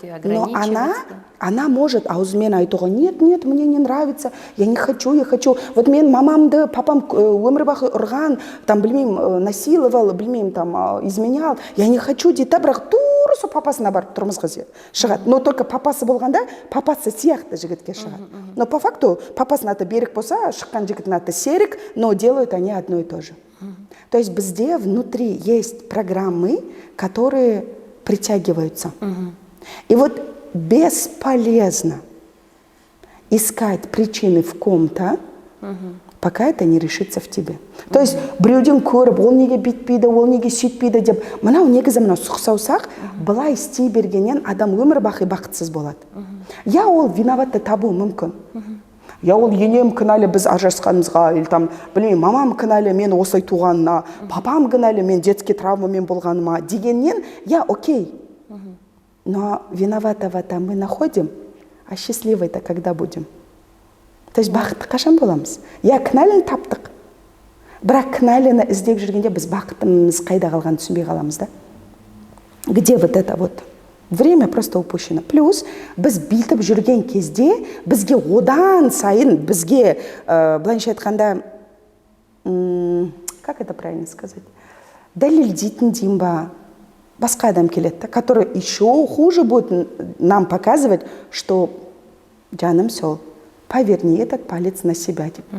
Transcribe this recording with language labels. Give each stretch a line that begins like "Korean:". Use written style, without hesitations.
Russian: Но она может, а узмена айтуға, нет, мне не нравится, я не хочу, я хочу.
Kazakh: Вот мен мамамды, папам өмір бақи ұрған, там, білмеймін, насиловал, білмеймін, там, изменял,
Russian: я не хочу
Kazakh: дейді, да, бірақ тура сол папасына барып тұрмысқа шығады. Но только папасы болғанда, папасы сияқты жігітке шығады.
Russian: Но по факту,
Kazakh: папасының аты Берік болса, шыққан жігіттің аты Серік,
Russian: но делают они одно и то же. То есть везде внутри есть программы, которые притягиваются. И вот бесполезно искать причины в ком-то, пока это не решится в тебе.
Kazakh: То есть біреуден көріп, ол неге бүйтпейді, ол неге сөйтпейді деп, мынау негізі мынау сұқсаусақ, былай істей бергеннен адам өмір бақи бақытсыз болады. Я ол виноватты табу мүмкін. Я ол енем кінәлі біз ажырасқанымызға,
Russian: или там,
Kazakh: білмеймін, мамам кінәлі мен осылай туғанына, папам кінәлі мен детский травмамен болғаныма дегеннен,
Russian: я окей. Но виноватого-то мы находим, а счастливой-то когда будем?
Kazakh: То есть бақытты қашан боламыз? Я кінәліні таптық. Бірақ кінәліні іздеп жүргенде біз бақытымыз қайда қалғанын түсінбей қаламыз, да?
Russian: Где вот это вот? Время просто упущено.
Kazakh: Плюс біз бүйтіп жүрген кезде бізге одан сайын, бізге, былайша айтқанда,
Russian: как это правильно сказать?
Kazakh: Дәлелдейтін деймін ба, басқа адам келеді,
Russian: который еще хуже будет нам показывать, что
Kazakh: жаным сол,
Russian: поверни этот палец на себя.